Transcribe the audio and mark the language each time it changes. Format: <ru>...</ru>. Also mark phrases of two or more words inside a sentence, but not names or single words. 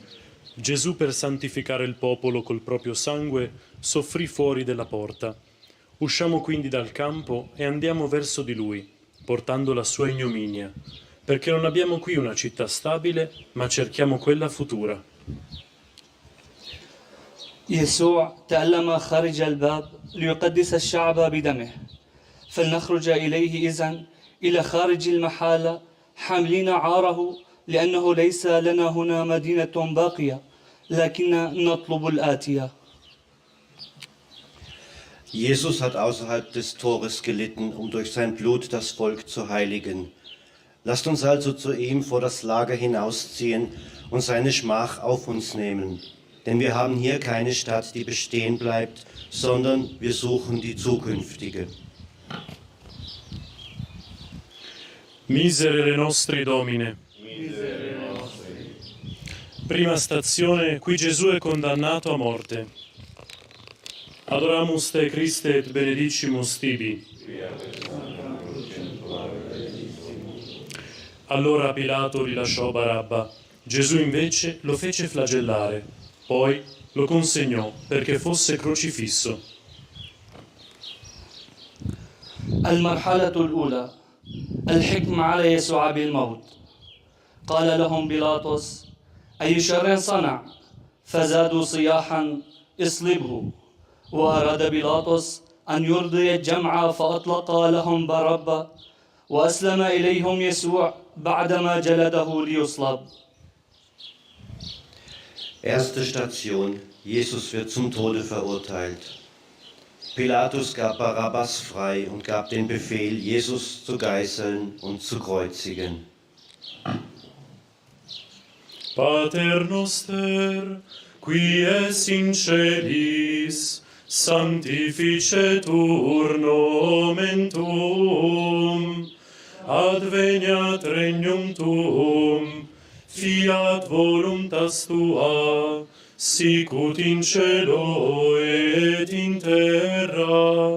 <it>Gesù, per santificare il popolo col proprio sangue, soffrì fuori della porta. Usciamo quindi dal campo e andiamo verso di lui, portando la sua ignominia, perché non abbiamo qui una città stabile, ma cerchiamo quella futura.</it> <ar>يسوع تألم خارج الباب ليقدس الشعب بدمه، فلنخرج إليه إذن إلى خارج المحالة حاملين عاره، لأنه ليس لنا هنا مدينة باقية، لكن نطلب الآتية.</ar> <de>Jesus hat außerhalb des Tores gelitten, um durch sein Blut das Volk zu heiligen. Lasst uns also zu ihm vor das Lager hinausziehen und seine Schmach auf uns nehmen. Denn wir haben hier keine Stadt, die bestehen bleibt, sondern wir suchen die zukünftige.</de> <la>Miserere nostri Domine.</la> <it>Prima stazione, qui Gesù è condannato a morte.</it> <la>Adoramus te Christe et benedicimus tibi.</la> <it>Allora Pilato rilasciò Barabba. Gesù invece lo fece flagellare. Poi lo consegnò perché fosse crocifisso.</it> <ar>المرحلة الأولى الحكم على يسوع بالموت. قال لهم بيلاطس: أي شر صنع؟ فزادوا صياحا: اصلبه. وأراد بيلاطس أن يرضي الجمع فأطلق لهم باربا، وأسلم إليهم يسوع بعدما جلده ليصلب.</ar> <de>Erste Station: Jesus wird zum Tode verurteilt. Pilatus gab Barabbas frei und gab den Befehl, Jesus zu geißeln und zu kreuzigen.</de> <la>Pater noster, qui es in celis, sanctificetur nomen tuum, adveniat regnum tuum, fiat voluntas tua, sicut in cielo et in terra.</la>